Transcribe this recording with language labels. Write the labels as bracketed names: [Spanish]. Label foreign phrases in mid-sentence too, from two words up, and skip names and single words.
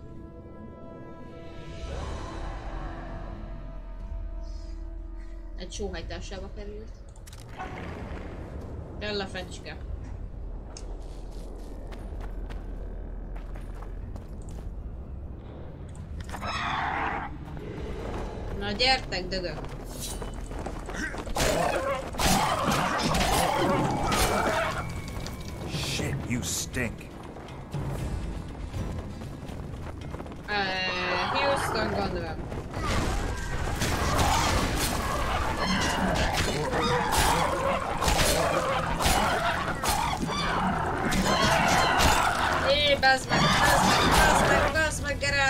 [Hungarian] Egy sóhajtásába került. Kell a fecske. Na gyertek, dögök! [English] Shit, you stink. Houston, [Hungarian] gondolom. Bazd meg, Geralt!